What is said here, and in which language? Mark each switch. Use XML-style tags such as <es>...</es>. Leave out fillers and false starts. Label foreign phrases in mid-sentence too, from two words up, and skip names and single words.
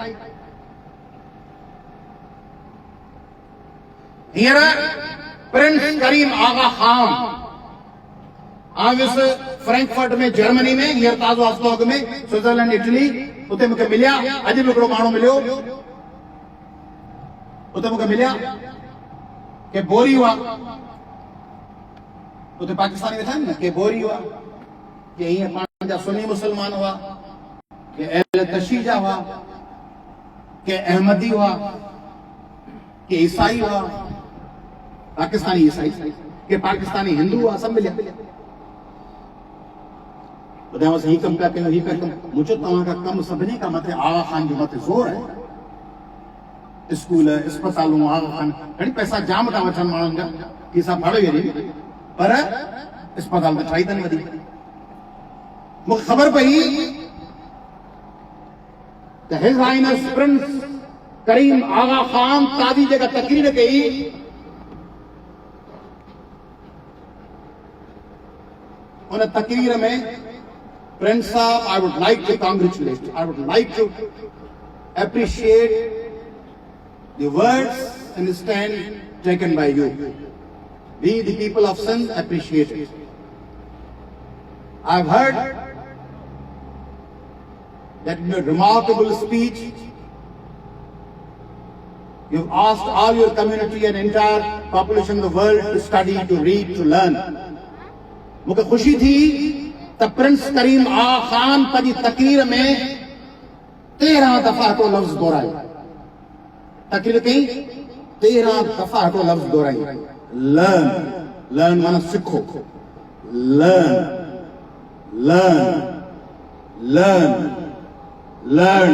<sd>हींअर प्रिंस करीम आगा खान आविस फ्रैंकफर्ट में जर्मनी में, हींअर ताज़ो हफ़्तो अॻु में स्विट्जरलैंड इटली, उते मूंखे मिलिया। अॼु बि हिकिड़ो माण्हू मिलियो, उते मूंखे मिलिया के बोरी हुआ, उते पाकिस्तानी वेठा आहिनि न, के बोरी हुआ, के हीअं पंहिंजा सुन्नी मुस्लमान हुआ, के अहल तशीजा हुआ, के अहमदी हुआ, के ईसाई हुआ, पाकिस्तानी ईसाई, के पाकिस्तानी हिंदू हुआ, सब मिलिया। ॿुधायोसि ही कमु पिया कयूं, ही पिया कमु। मूं चयो तव्हांखां कमु सभिनी खां मथे आगा खान जो मथे ज़ोर आहे। स्कूल, अस्पतालूं, आगा खान घणी पैसा जाम था वठनि माण्हुनि जा, की सभु फाड़े वेही, पर अस्पताल त ठाही अथनि वधीक। मूंखे ख़बर पई त हिज हाइनेस प्रिंस करीम आगा खान ताज़ी जेका तकरीर कई, उन तकरीर में</sd> <en>Prince Saab, I would like to congratulate you. I would like to appreciate the words and the stand taken by you. We, the people of Sindh, appreciate it. I've heard that in your remarkable speech, you've asked all your community and entire population of the world to study, to read, to learn.</en> <hi>मुझे खुशी थी</hi> <sd>त प्रिंस करीम आगा खान पंहिंजी तकरीर में 13 दफ़ा को लफ़्ज़ दोहरायो, तकरीर कई 13 दफ़ा को लफ़्ज़ दोहराई।</sd> <en>learn, learn</en> <sd>माना सिखो,</sd> <en>learn, learn, learn, learn.</en>